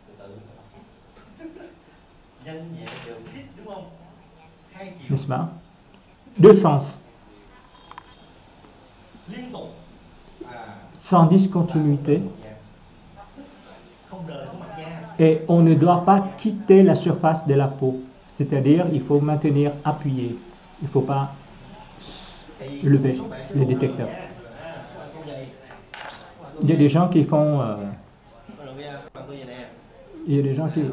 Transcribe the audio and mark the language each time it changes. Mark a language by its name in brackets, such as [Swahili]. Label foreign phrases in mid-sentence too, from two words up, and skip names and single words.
[French] N'est-ce pas? deux sens, [Vietnamese] liên tục [French] sans discontinuité, [Vietnamese] không rời khỏi mặt da. [French] et on ne doit pas quitter la surface de la peau. C'est-à-dire, il faut maintenir appuyé. Il ne faut pas lever le détecteur. Il y a des gens qui font... il y a des gens qui...